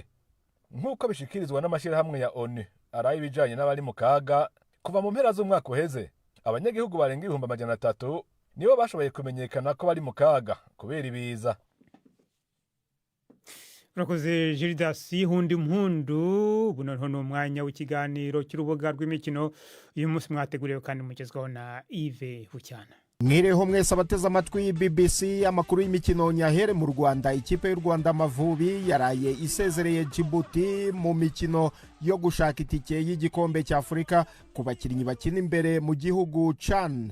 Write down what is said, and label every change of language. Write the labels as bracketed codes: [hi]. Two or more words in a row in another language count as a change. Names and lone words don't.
[rn] Nk'uko bishikirizwa n'amashirahamwe ya ONU araye bijanye n'abari mu kaga kuva mu mpera z'umwaka uheze, abanyagihugu barenga 300 nibo bashoboye kumenyekana ko bari mu kaga kubera ibiza. Urakoze Gildas Yihundi Mpundu. [rw] Buno none umwanya w'ikiganiro cy'urubuga rw'imikino uyu munsi mwateguriwe kandi mugezwaho na Yves Bucyana. [rn] Mwireho mwese abateze amatwi BBC amakuru y'imikino nyahere mu Rwanda. [rw] Ikipe y'u Rwanda Amavubi yaraye isezereye Djibouti mu mikino yo gushaka itike y'igikombe cya Afurika ku bakinnyi bakina imbere mu gihugu cyane.